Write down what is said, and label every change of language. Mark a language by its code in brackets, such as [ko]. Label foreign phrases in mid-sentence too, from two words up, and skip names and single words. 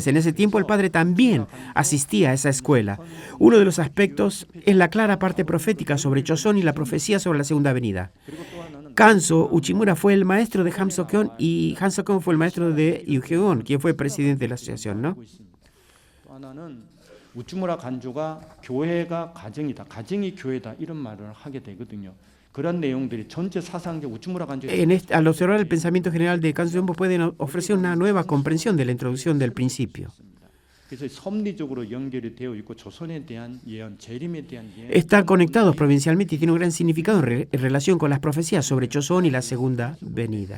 [es] En ese tiempo el padre también asistía a esa escuela. Uno de los aspectos es la clara parte profética sobre Joseon y la profecía sobre la segunda venida. Kanzo Uchimura fue el maestro de Ham Sok-kon y Ham Sok-kon fue el maestro de Yu Hyo-yeon, quien fue presidente de la asociación, ¿no? [ko] 우츠무라 간조가 교회가 가정이다. 가정이 교회다. 이런 말을 하게 되거든요. 그런 내용들이 전체 사상적 우츠무라 간조 [es] Al observar el pensamiento general de Kanzo pueden ofrecer una nueva comprensión de la introducción del principio. Están conectados provincialmente y tienen un gran significado en relación con las profecías sobre Joseon y la segunda venida.